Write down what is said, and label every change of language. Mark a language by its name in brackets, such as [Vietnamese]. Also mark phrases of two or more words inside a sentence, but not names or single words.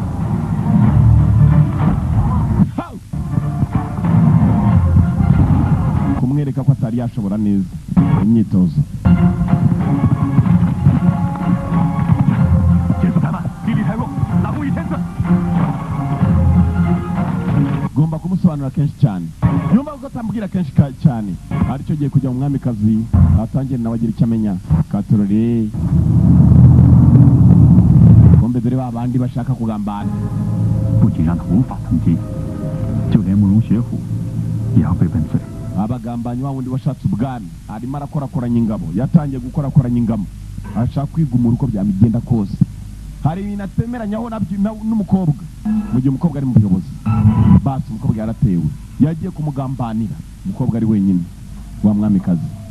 [Kinyarwanda] kumwereka ko atari yashobora neza imyitozo gomba kumusobanura kenshi cyane nyuma ko atambwira kenshi cyane aricyo giye kujya mu mwamikazi atangiye nawe agira icyo amenya Katorori bombe dore babandi bashaka kugambana [Chinese] 不仅让他无法登基，就连慕容学府也要被问罪。 [Kinyarwanda] abagambanyi wa wundi washatse ubwami arimo arakorakoranya ingabo yatangiye gukorakoranya ingabo ashaka kwigumura uko byamigenda kose hari ibintu atemeranyaho n'umukobwa mu gihe umukobwa ari mu buyobozi basi umukobwa yaratewe yagiye kumugambanira umukobwa ari wenyine wa mwamikazi